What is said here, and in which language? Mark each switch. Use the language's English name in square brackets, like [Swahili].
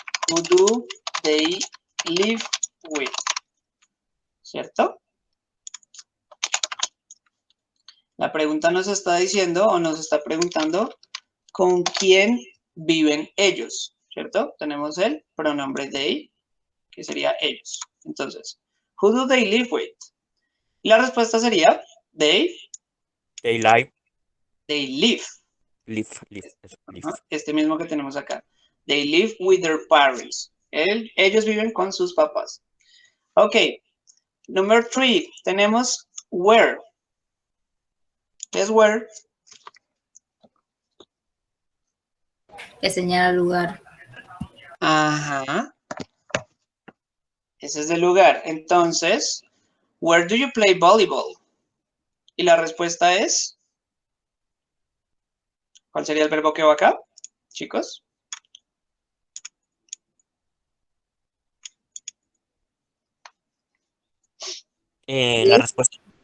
[English] Who do they live with, ¿cierto? [Spanish] La pregunta nos está diciendo o nos está preguntando con quién viven ellos, ¿cierto? Tenemos el pronombre they, que sería ellos. [English] Entonces, who do they live with? [Spanish] Y la respuesta sería they [English] They live. live. Live. Eso, live. [Spanish] Este mismo que tenemos acá. [English] They live with their parents. [Spanish] Ellos viven con sus papás. Ok. [English] Number 3. [Spanish] Tenemos where. ¿Qué es where? Que señala lugar. Ajá. Ese es el lugar. [English] Entonces, where do you play volleyball? [Spanish] Y la respuesta es, ¿cuál sería el verbo que va acá, chicos? La respuesta.